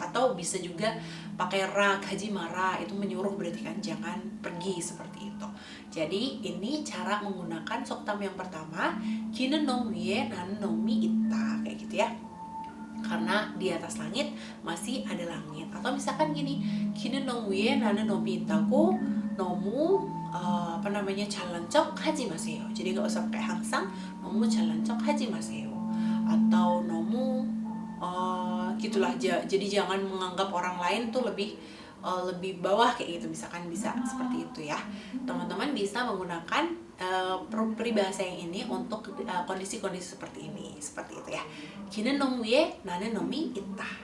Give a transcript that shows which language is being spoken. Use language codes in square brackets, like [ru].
[id] Atau bisa juga pakai ra, gajimara, itu menyuruh berarti kan jangan pergi, seperti itu. Jadi ini cara menggunakan soktam yang pertama, [ko] 기는 놈 위에 나는 놈이 있다, [id] kayak gitu ya, karena di atas langit masih ada langit. Atau misalkan gini, [ko] 기는 놈 위에 나는 놈이 있다고 너무 잘난 척 하지 마세요. [id] Jadi nggak usah pakai [ko] 항상 너무 잘난 척 하지 마세요, atau 너무 gitulah. [id] Jadi jangan menganggap orang lain tuh lebih bawah kayak gitu, misalkan bisa seperti itu ya. Teman-teman bisa menggunakan peribahasa yang ini untuk kondisi-kondisi seperti ini, seperti itu ya. [ko] 기는 놈 위에 나는 놈이 있다.